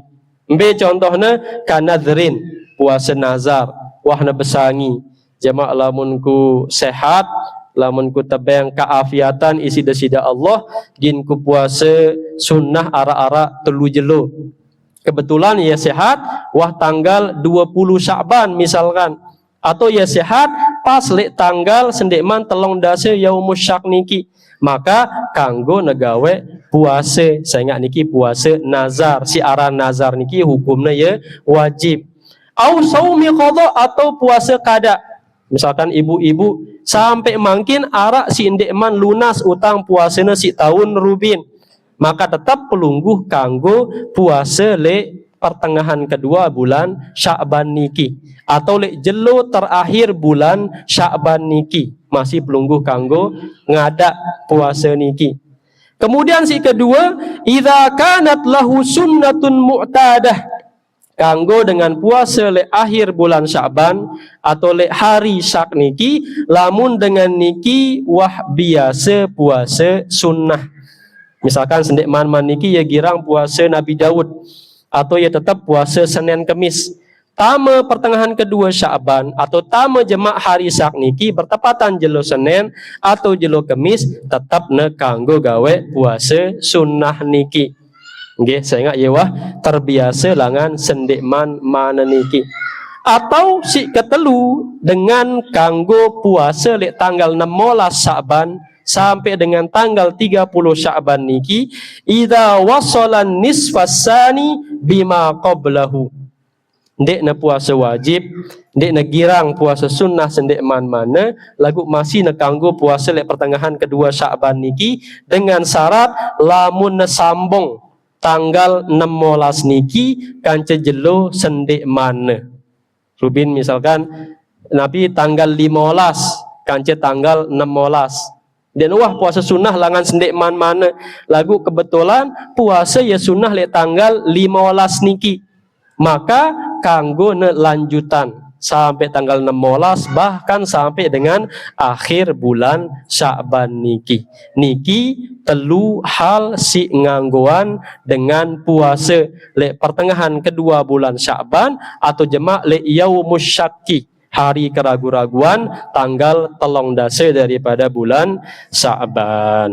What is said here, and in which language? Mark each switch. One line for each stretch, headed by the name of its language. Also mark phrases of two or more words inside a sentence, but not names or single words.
Sasak: Mbe contohna kanadrin, puasa nazar, wahna besangi. Jemaah lamun ku sehat, lamun ku tebeng keafiatan isi desida Allah, gin ku puasa sunnah ara-ara telu jelo. Kebetulan ya sehat, wah tanggal 20 Sya'ban misalkan. Atau ya sehat, pas lek tanggal sendekman telong dase
Arabic: يوم الشك
Sasak: niki. Maka kanggo negawe puasa, sehingga niki puasa nazar. Si aran nazar niki hukumnya ya wajib.
Arabic: أو صوم قضاء,
Indonesian: atau puasa qada.
Sasak: Misalkan ibu-ibu sampai mangkin arak si indekman lunas utang puasana si tahun rubin, maka tetap pelungguh kanggo puasa le pertengahan kedua bulan Sya'ban niki atau le jelo terakhir bulan Sya'ban niki masih pelungguh kanggo ngadak puasa niki. Kemudian si kedua,
Arabic: إذا كانت له سنة معتادة,
Sasak: kanggo dengan puasa le akhir bulan Sya'ban atau le hari syak niki, lamun dengan niki wah biasa puasa sunnah. Misalkan sendek man niki ya girang puasa Nabi Daud, atau ya tetap puasa Senin Kemis. Tama pertengahan kedua Sya'ban atau tama jemak hari syak niki bertepatan jelo Senin atau jelo Kemis, tetap ne kanggo gawe puasa sunnah niki. Nggih, saya ingat ya wah terbiasa langan sendek man mana niki. Atau si ketelu dengan kanggo puasa lek tanggal 16 Sya'ban sampai dengan tanggal 30 Sya'ban niki,
Arabic: إذا وصل النصف الثاني بما قبله.
Sasak: Ndek na puasa wajib, ndek na girang puasa sunnah sendek man mana, lagu masih na kanggo puasa lek pertengahan kedua Sya'ban niki dengan syarat lamun na sambung tanggal 16 niki kanca jelo sendek mana. Rubin misalkan Nabi tanggal 15 kanca tanggal 16. Dan wah puasa sunnah langan sendek man mana, lagu kebetulan puasa ya sunnah lek tanggal 15 niki. Maka kanggo ne lanjutan sampai tanggal 16 bahkan sampai dengan akhir bulan Sya'ban niki. Niki telu hal si nganggoan dengan puasa lek pertengahan kedua bulan Sya'ban atau jemak lek
Arabic: يوم الشك,
Indonesian: hari keragu-raguan tanggal 13 daripada bulan Sya'ban.